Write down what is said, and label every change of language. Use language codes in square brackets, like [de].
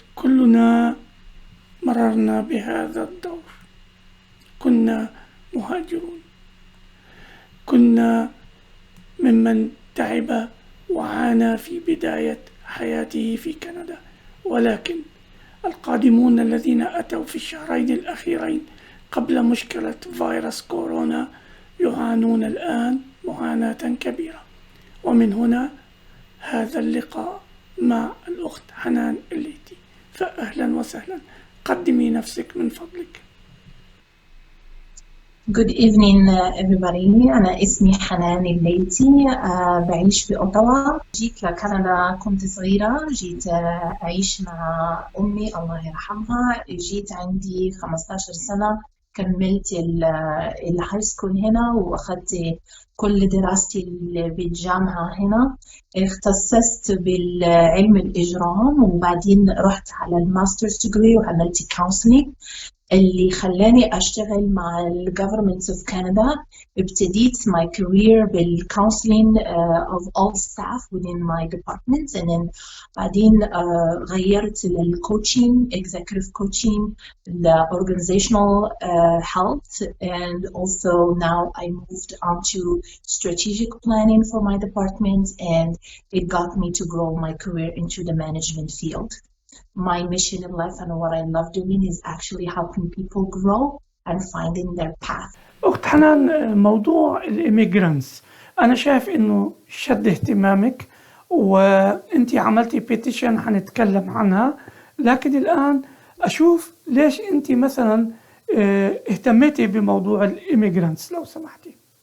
[ar] كلنا مررنا بهذا الدور، كنا مهاجرون، كنا ممن تعب وعانى في بداية حياته في كندا، ولكن القادمون الذين أتوا في الشهرين الأخيرين قبل مشكلة فيروس كورونا يعانون الآن معاناة كبيرة. ومن هنا هذا اللقاء مع الأخت حنان إلايتي. فأهلا وسهلا، قدمي نفسك من فضلك. [en] Good evening everybody. [ar] أنا اسمي حنان إلايتي، بعيش في أوتاوا. جيت لكندا كنت صغيرة، جيت أعيش مع أمي الله يرحمها. جيت عندي 15 سنة، كملت الهاي سكول هنا وأخذت كل دراستي بالجامعة هنا. اختصصت بالعلم الإجرام وبعدين رحت على الماسترز ديجري وعملت كونسلينج اللي خلاني أشتغل مع ال Government of Canada. ابتديت [en] my career بالcounseling of all staff within my department, and then [ar] بعدين غيرت [en] للcoaching, executive coaching, the organizational health, and also now I moved on to strategic planning for my department, and it got me to grow my career into the management field. My mission in life and what I love doing is actually helping people grow and finding their path. [ar] أخت حنان، موضوع الإيميجرانتس أنا شايف إنه شد اهتمامك، وأنتي عملتي بيتيشن هنتكلم عنها، لكن الآن أشوف ليش أنتي مثلا اهتميتي بموضوع الإيميجرانتس لو سمحتي.